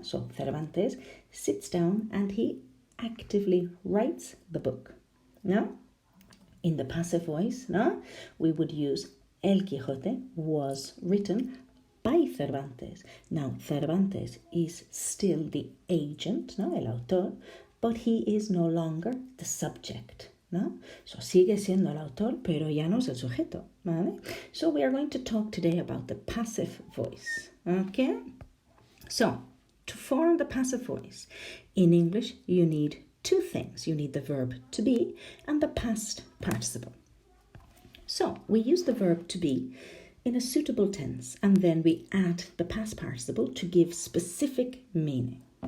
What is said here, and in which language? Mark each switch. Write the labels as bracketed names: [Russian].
[English] So Cervantes sits down and he actively writes the book. No? In the passive voice, no? We would use El Quijote was written by Cervantes. Now, Cervantes is still the agent, no? [Spanish] El autor, [English] but he is no longer the subject, no? [Spanish] So sigue siendo el autor, pero ya no es el sujeto, ¿vale? [English] So we are going to talk today about the passive voice, okay? So, to form the passive voice, in English, you need two things. You need the verb to be and the past participle. So, we use the verb to be in a suitable tense, and then we add the past participle to give specific meaning.